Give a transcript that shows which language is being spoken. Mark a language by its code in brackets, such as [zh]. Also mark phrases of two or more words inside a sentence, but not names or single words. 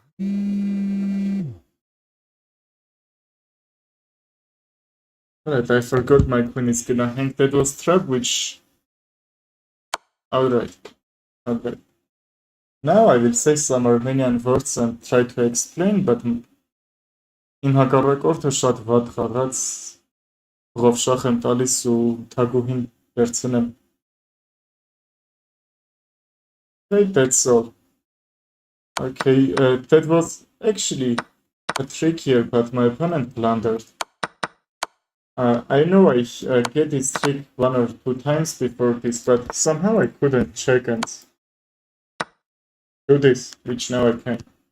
[en] Alright, I forgot my queen is gonna hang. That was trap, which... Alright. Okay. Now I will say some Armenian words and try to explain, but [hy] իմ հակառակորդը շատ վատ խաղաց, ով շախ եմ տալիս ու թագուհին վերցնեմ. [en] Okay, that's all. Okay, that was actually a trick here, but my opponent blundered. I know I get this trick 1 or 2 times before this, but somehow I couldn't check and do this, which now I can.